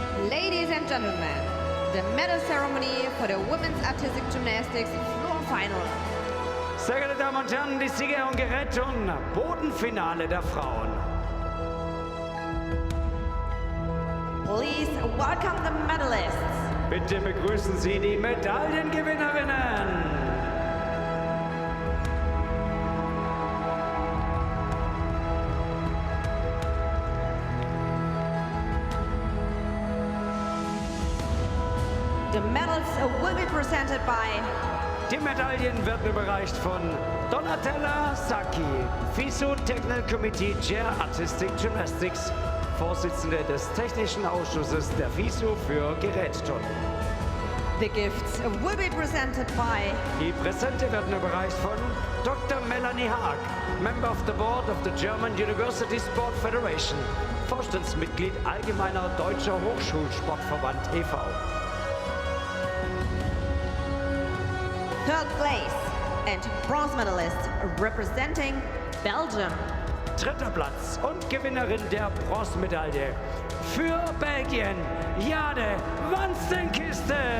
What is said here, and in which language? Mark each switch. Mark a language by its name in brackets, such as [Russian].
[English] Ladies and gentlemen, the medal ceremony for the women's artistic gymnastics floor final. [German] Sehr geehrte Damen und Herren, die Sieger und Gerätin, Bodenfinale der Frauen. [English] Please welcome the medalists. [German] Bitte begrüßen Sie die Medaillengewinnerinnen. [English] The medals will be presented by. [German] Die Medaillen werden überreicht von Donatella Sacchi, [English] FISU Technical Committee Chair Artistic Gymnastics, [German] Vorsitzende des Technischen Ausschusses der FISU für Gerätturnen. [English] The gifts will be presented by. [German] Die Präsente werden überreicht von Dr. [English] Melanie Haag, Member of the Board of the German University Sport Federation, [German] Vorstandsmitglied Allgemeiner Deutscher Hochschulsportverband e.V. [English] Third place and bronze medalist representing Belgium. [German] Dritter Platz und Gewinnerin der Bronzemedaille für Belgien, Jade Vansteenkiste.